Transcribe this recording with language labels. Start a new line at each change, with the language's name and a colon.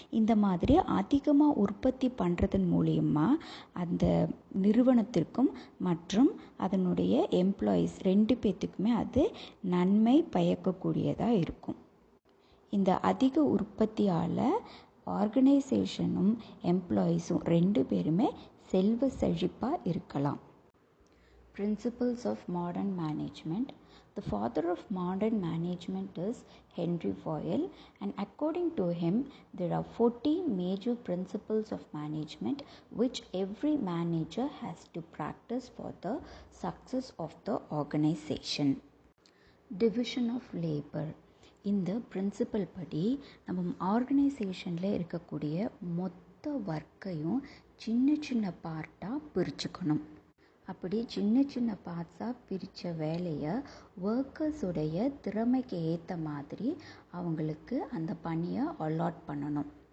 Tamil: இந்த மாதிரி அதிகமாக உற்பத்தி பண்ணுறதன் மூலயமா அந்த நிறுவனத்திற்கும் மற்றும் அதனுடைய எம்ப்ளாயீஸ் 2 பேர்த்துக்குமே அது நன்மை பயக்கக்கூடியதாக இருக்கும். இந்த அதிக உற்பத்தியால் ஆர்கனைசேஷனும் எம்ப்ளாயீஸும் 2 பேருமே செல்வ செழிப்பாக இருக்கலாம்.
English: Principles of modern management. The father of modern management is Henry Fayol, and according to him there are 14 major principles of management which every manager has to practice for the success of the organization. Division of labor.
Tamil: இந்த principal படி நம்ம ஆர்கனைசேஷனில் இருக்கக்கூடிய மொத்த ஒர்க்கையும் சின்ன சின்ன பார்ட்டாக பிரிச்சுக்கணும். அப்படி சின்ன சின்ன பார்ட்ஸாக பிரித்த வேலையை ஒர்க்கர்ஸுடைய திறமைக்கு ஏற்ற மாதிரி அவங்களுக்கு அந்த பணியை அலாட் பண்ணணும்.